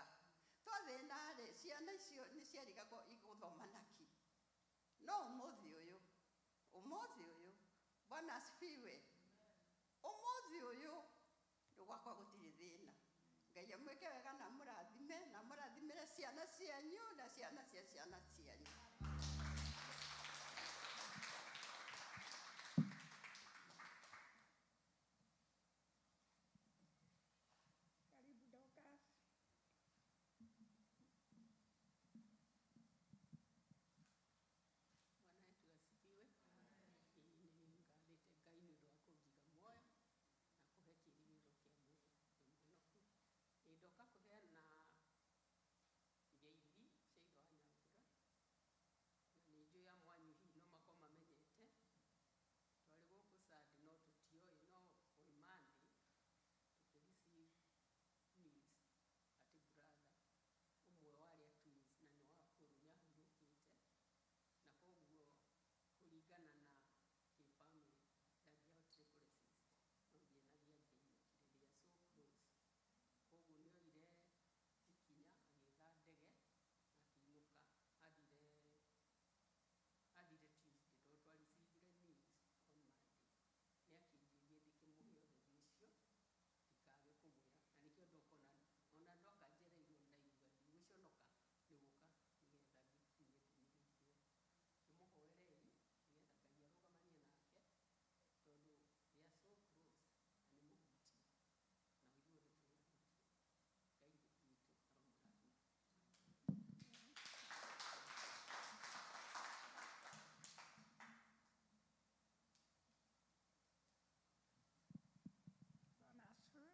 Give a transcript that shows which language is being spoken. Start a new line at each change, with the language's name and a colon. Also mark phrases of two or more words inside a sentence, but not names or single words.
Kikuyu: Twathĩna-rĩ, ciana icio nĩ ciarigagwo igũthoma naki. No ũmũthĩ ũyũ,
Swahili: Bwana asifiwe.
Kikuyu: Ũmũthĩ ũyũ gwakwa gũtirĩ thĩna. Ngai amwĩke wega na mũrathime na mũrathimĩre ciana cianyu na ciana cia ciana cianyu.
Swahili: Karibu Dorcas. Bwana wetu asifiwe.
Kikuyu: Nĩngathĩte Ngai nĩ ũndũ wa kũnjiga muoyo na kũhe kĩĩrĩgĩrĩro kĩa mũhonoku. Ndoka kũheana ngeithi cia Ithe wa Nyambura, na nĩ njũĩ amwe anyu hihi no makorwo mamenyete. Twarĩ gũkũ Sunday no tũtioĩ, no
English: on Monday
Kikuyu: tũkĩ-receive news atĩ brother ũmwe wa arĩa twins na nĩ wa kũrũ nĩ ahurũkĩte, na koguo kũringana na kĩ-family ndangĩahotire kũ-resist, no ndienagĩa ngĩinũkire,
English: they are so close.
Kikuyu: Koguo nĩ oire ikinya agĩetha ndege akĩinũka athire Tuesday, tondũ twa-receive news
English: on Monday.
Kikuyu: Nĩ akĩnjĩria ndĩkĩmũhe ũhoro ũcio ndikage kũmwĩra, na nĩkĩo ndokona ona ndoka njereirwo ndaigua ndigũconoka nĩ gũka nĩgetha ngĩkinyie ndũmĩrĩri ĩyo. Tũmũhoerei nĩgetha Ngai arũgamanie nake, tondũ
English: they are so close
Kikuyu: na nĩ mũhutia na ithuothe tũrĩhutia. Ngai witũ aromũrathima.
Swahili: Bwana asifiwe.